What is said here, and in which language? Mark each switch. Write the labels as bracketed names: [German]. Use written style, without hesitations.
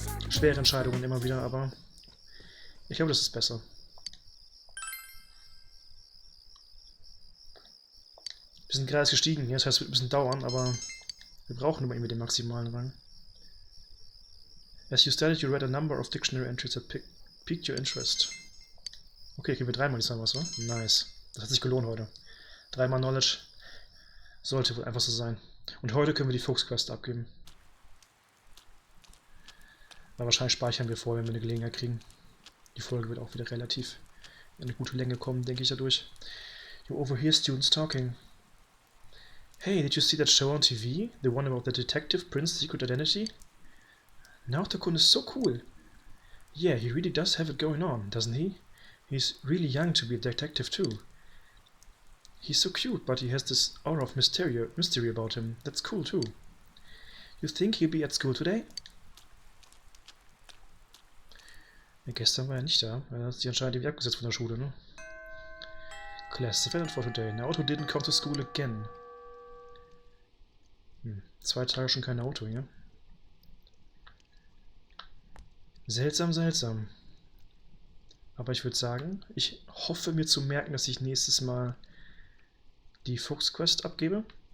[German] Schwere Entscheidungen immer wieder, aber ich glaube, das ist besser. Wir sind gerade gestiegen hier, das heißt, es wird ein bisschen dauern, aber wir brauchen immer den maximalen Rang. [English] As you studied, you read a number of dictionary entries that piqued your interest. [German] Okay, kriegen wir dreimal diesmal was, oder? Nice. Das hat sich gelohnt heute. Dreimal Knowledge. Sollte wohl einfach so sein. Und heute können wir die Fuchsquest abgeben. Aber wahrscheinlich speichern wir vorher, wenn wir eine Gelegenheit kriegen. Die Folge wird auch wieder relativ in eine gute Länge kommen, denke ich dadurch. [English] You overhear students talking. Hey, did you see that show on TV? The one about the detective Prince's secret identity? Naoto-kun is so cool. Yeah, he really does have it going on, doesn't he? He's really young to be a detective too. He's so cute, but he has this aura of mystery about him. That's cool too. You think he'll be at school today? [German] Ja, gestern war er nicht da. Er hat sich anscheinend irgendwie abgesetzt von der Schule, ne? [English] Class defended for today. Naoto didn't come to school again. [German] 2 Tage schon kein Auto hier. Seltsam, seltsam. Aber ich würde sagen, ich hoffe mir zu merken, dass ich nächstes Mal die Fuchsquest abgebe.